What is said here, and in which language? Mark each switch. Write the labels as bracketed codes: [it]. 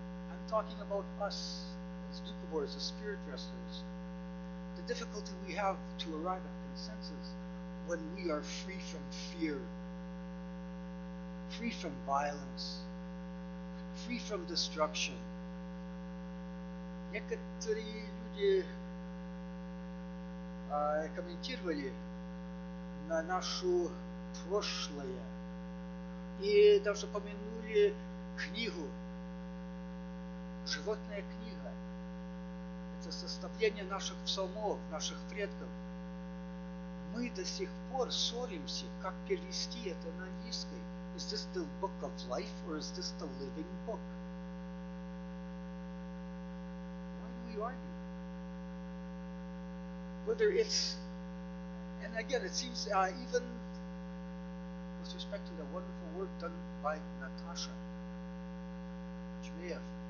[en] I'm talking about us as Doukhobors, as spirit wrestlers. The difficulty we have to arrive at consensus when we are free from fear, free from violence, free from destruction. [ru] Некоторые люди комментировали на нашу прошлое и даже помянули книгу, животная книга. Это составление наших псалмов, наших предков. Мы до сих пор ссоримся, как перевести это на английский. [en] Is this the book of life or is this the living book? Why do we argue? Whether it's, and again, it seems even with respect to the wonderful work done by Natasha Jmeyev.